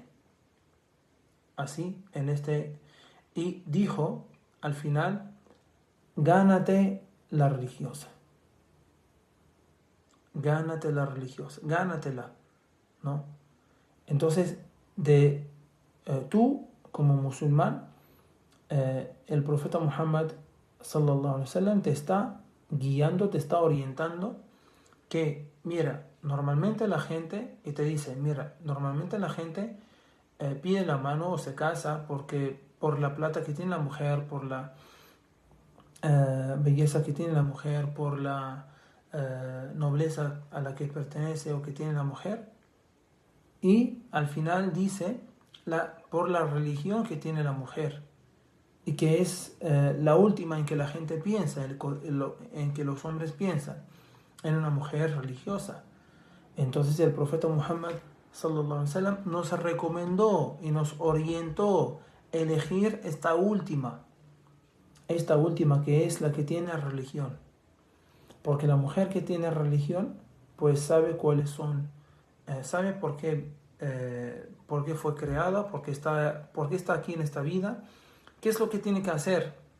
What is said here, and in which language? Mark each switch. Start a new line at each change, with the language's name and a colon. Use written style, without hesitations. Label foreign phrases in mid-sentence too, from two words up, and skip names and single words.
Spanish: Así, y dijo al final: gánate la religiosa, gánatela, ¿no? Entonces, tú como musulmán, el profeta Muhammad
Arabic: صلى الله عليه وسلم
Spanish: te está guiando, te está orientando que, normalmente la gente pide la mano o se casa por la plata que tiene la mujer, por la belleza que tiene la mujer, por la nobleza a la que pertenece o que tiene la mujer, y al final dice por la religión que tiene la mujer, y que es la última en que la gente piensa, en que los hombres piensan en una mujer religiosa. Entonces el profeta Muhammad
Arabic: صلى الله عليه وسلم
Spanish: nos recomendó y nos orientó a elegir esta última que es la que tiene religión, porque la mujer que tiene religión pues sabe cuáles son, sabe por qué fue creada, por qué está aquí en esta vida, qué es lo que tiene que hacer,